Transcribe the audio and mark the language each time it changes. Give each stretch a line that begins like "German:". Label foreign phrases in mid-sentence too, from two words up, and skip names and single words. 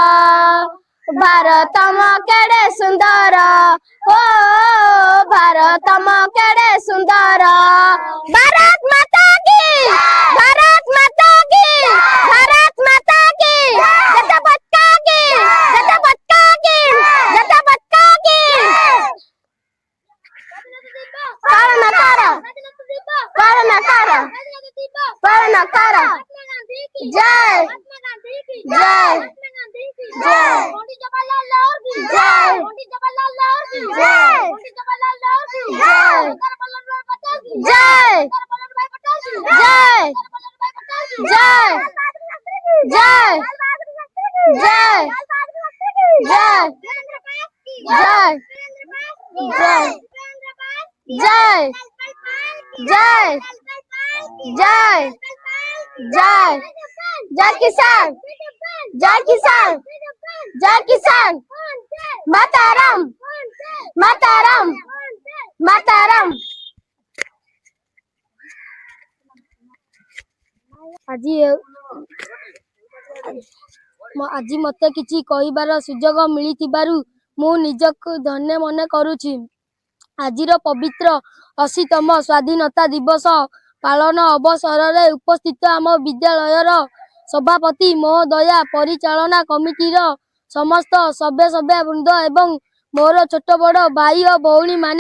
Odia: ଭାରତ ମୋ କେଡେ ସୁନ୍ଦର ଓ ଭାରତ ମୋ କେଡେ ସୁନ୍ଦର
Hindi: भारत माता की भारत माता की भारत माता की जय पताका की जय पताका की जय पताका की
Odia: ପାଳନ କର ପାଳନ କର ପାଳନ କର ଜୟ ଜୟ
Hindi: जय जय जय जय जय जय जय जय जय जय जय जय जय किसान जय किसान जय किसान माताराम माताराम माताराम
Odia: ଆଜି ମତେ କିଛି କହିବାର ସୁଯୋଗ ମିଳିଥିବାରୁ ମୁଁ ନିଜକୁ ଧନ୍ୟ ମନେ କରୁଛି ଆଜିର ପବିତ୍ର 80ତମ ସ୍ୱାଧୀନତା ଦିବସ ପାଳନ ଅବସରରେ ଉପସ୍ଥିତ ଆମ ବିଦ୍ୟାଳୟର ସଭାପତି ମହୋଦୟା ପରିଚାଳନା କମିଟିର ସମସ୍ତ ସଭ୍ୟ ବୃନ୍ଦ ଏବଂ ମୋର ଛୋଟ ବଡ଼ ଭାଇ ଓ ଭଉଣୀ ମାନେ